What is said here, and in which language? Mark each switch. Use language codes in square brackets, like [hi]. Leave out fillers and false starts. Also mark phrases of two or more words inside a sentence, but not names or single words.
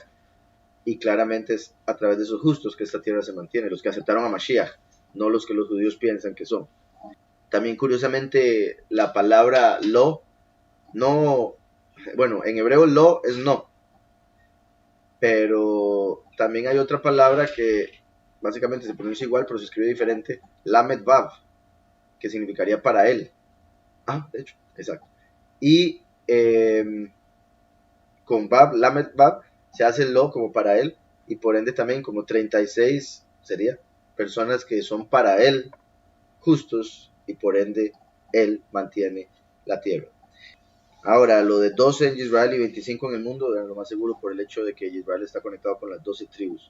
[es] Y claramente es a través de esos justos que esta tierra se mantiene, los que aceptaron a Mashiach, no los que los judíos piensan que son. También curiosamente la palabra lo, no, bueno, en hebreo lo es no, pero también hay otra palabra que básicamente se pronuncia igual, pero se escribe diferente, [he] למד וו, [es] que significaría para él. De hecho, exacto. Y con vav, [he] למד וו, [es] se hace el lo como para él, y por ende también como 36 sería personas que son para él justos, y por ende él mantiene la tierra. Ahora, lo de 12 en Israel y 25 en el mundo, lo más seguro por el hecho de que Israel está conectado con las 12 tribus.